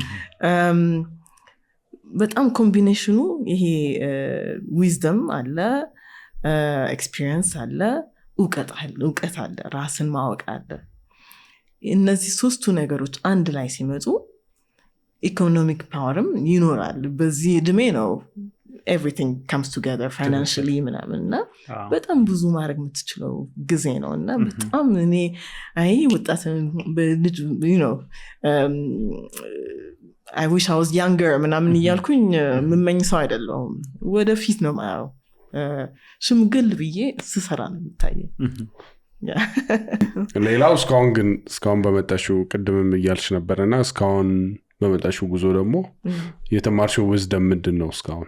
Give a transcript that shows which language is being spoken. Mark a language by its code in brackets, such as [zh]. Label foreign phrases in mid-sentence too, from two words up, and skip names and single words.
[am] በጣም ኮምቢኔሽኑ ይሄ ዊዝደም አለ፣ ኤክስፒሪየንስ አለ፣ እውቀት አለ፣ ራስን ማወቅ አለ። እነዚህ 3ቱ ነገሮች አንድ ላይ ሲመጡ [en] economic power [am] ይኖራል። በዚህ እድሜ ነው [en] everything comes together financially [am] ምናምን እና በጣም ብዙ ማድረግ የምትችለው ጊዜ ነው። እና በጣም እኔ ወጣት በልጅ [en] I wish I was younger [am] ምናምን እያልኩኝ የምመኝ ሰው አይደለሁም። ወደፊት ነው ማየው። ሽምግል ብዬ ስሰራ ነው የሚታየኝ። ሌላው እስካሁን በመጣሽው ቅድምም እያልሽ ነበርና እስካሁን በመጣሽው ጉዞ ደግሞ የተማርሽው wisdom ምንድን ነው? እስካሁን